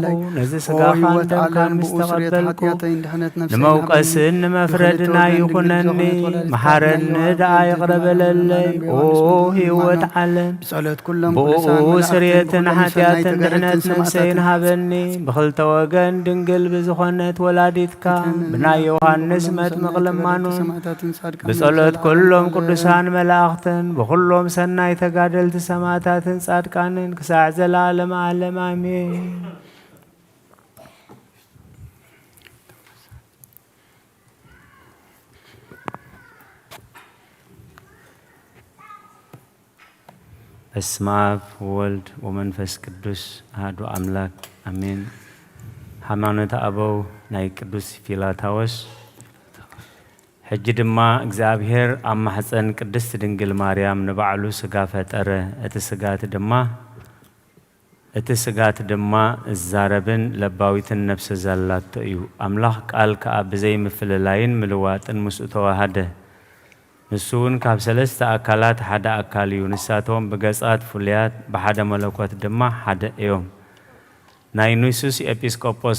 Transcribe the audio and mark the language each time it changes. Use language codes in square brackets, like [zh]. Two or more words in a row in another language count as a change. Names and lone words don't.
[ti] ነዚ ስጋኻን ደምካን ምስ ተቐበልኩ ንመውቀስን ንመፍረድና ይኹነኒ መሓረኒ ደኣ ይቕረበለለይ ኦ ህይወት ዓለም ብኡ ስርየትን ሓጢኣትን ድሕነት ነፍሰይን ሃበኒ ብኽልተ ወገን ድንግል ብዝኾነት ወላዲትካ ብናይ ዮሃንስ መጥምቕ ልማኑን ብጸሎት ኩሎም ቅዱሳን መላእኽትን ብኹሎም ሰናይ ተጋደልቲ ሰማዕታትን ጻድቃንን ክሳዕ ዘለዓለም ዓለም አሜን። [gez] በስመ አብ ወወልድ ወመንፈስ ቅዱስ አሐዱ አምላክ አሜን። [ti] ሃይማኖተ አበው ናይ ቅዱስ ፊላታዎስ ሕጂ ድማ እግዚአብሔር ኣብ ማሕፀን ቅድስት ድንግል ማርያም ንባዕሉ ስጋ ፈጠረ እቲ ስጋት ድማ እዛረብን ለባዊትን ነፍሲ ዘላቶ እዩ ኣምላኽ ቃል ከዓ ብዘይ ምፍልላይን ምልዋጥን ምስኡ ተዋሃደ ንሱ እውን ካብ ሰለስተ ኣካላት ሓደ ኣካል እዩ ንሳቶም ብገጻት ፍሉያት ብሓደ መለኮት ድማ ሓደ እዮም ናይ ኑሱስ ኤጲስቆጶስ